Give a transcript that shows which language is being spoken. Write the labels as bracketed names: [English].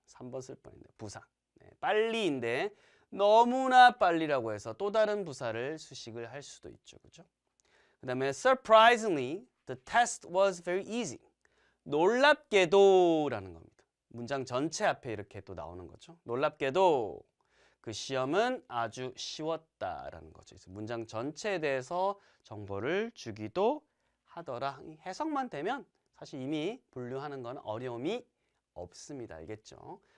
[Korean] 3번 쓸 뻔했는데 부사. 네, 빨리인데 너무나 빨리라고 해서 또 다른 부사를 수식을 할 수도 있죠. 그죠? 그 다음에 [English] surprisingly, the test was very easy. [Korean] 놀랍게도 라는 겁니다. 문장 전체 앞에 이렇게 또 나오는 거죠. 놀랍게도 그 시험은 아주 쉬웠다라는 거죠. 그래서 문장 전체에 대해서 정보를 주기도 하더라. 해석만 되면 사실 이미 분류하는 건 어려움이 없습니다. 알겠죠?